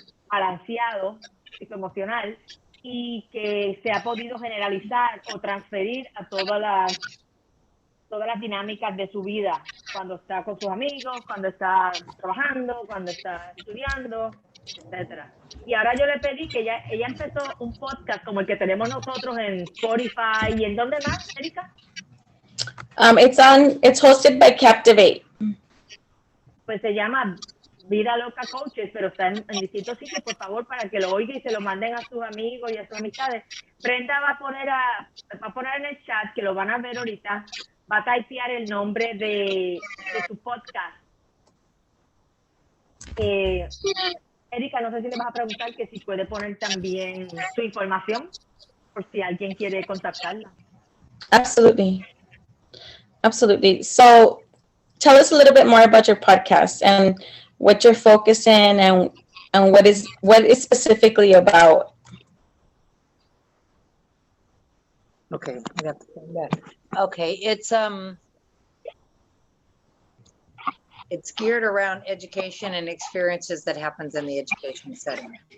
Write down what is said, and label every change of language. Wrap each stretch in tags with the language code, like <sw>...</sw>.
<es>balanceado psicoemocional, y que se ha podido generalizar o transferir a todas las dinámicas de su vida, cuando está con sus amigos, cuando está trabajando, cuando está estudiando, etcétera. Y ahora yo le pedí que ella empezó un podcast como el que tenemos nosotros en Spotify. ¿Y en dónde más, Erika?</es> <en>It's hosted by Captivate.</en> <es>Pues se llama Vida Loca Coaches, pero está en distintos sitios. Por favor, para que lo oigan y se lo manden a sus amigos y a sus amistades. Brenda va a poner en el chat, que lo van a ver ahorita, va a typear el nombre de su podcast. Erika, no sé si le vas a preguntar que si puede poner también su información por si alguien quiere contactarla.</es> <en>Absolutely. Absolutely. So tell us a little bit more about your podcast and what you're focusing and what is specifically about. Okay, I got the thing back. Okay, it's geared around education and experiences that happens in the education setting.</en>